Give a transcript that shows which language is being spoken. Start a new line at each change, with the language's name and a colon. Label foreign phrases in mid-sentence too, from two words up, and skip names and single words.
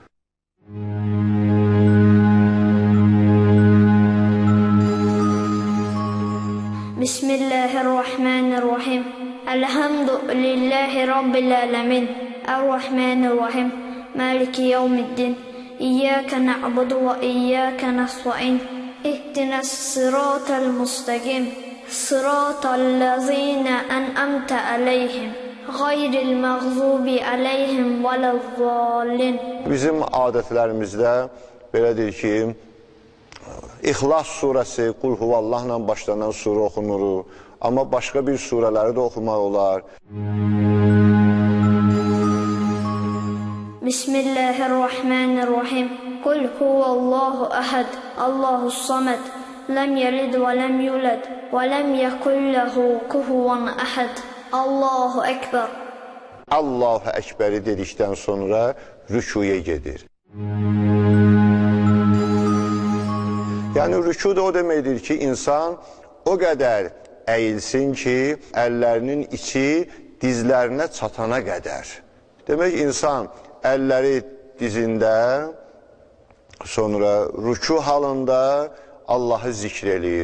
Arabic: بسم الله الرحمن الرحيم. الحمد لله رب العالمين. الرحمن الرحيم مالك يوم الدين. إياك نعبد وإياك نستعين. اهدنا الصراط المستقيم. صراط الذين أنعمت عليهم. غير المغضوب عليهم ولا الضالين.
Azerbaijani: Bizim adətlərimizdə belədir ki, İxlas surəsi, Qul huvallahla başlanan surə oxunur. Amma başqa bir surələri də oxumaq olar.
Arabic: بسم الله الرحمن الرحيم. قل هو الله أحد الله الصمد, لم يلد ولم يولد ولم يكن له كفوا أحد. الله أكبر. الله أكبر
Azerbaijani: dedikdən sonra rükuya gedir. Yəni, rüku da o deməkdir ki, insan o qədər əyilsin ki, əllərinin içi dizlərinə çatana qədər. Demək, insan əlləri dizində, sonra rüku halında Allahı zikr eləyir.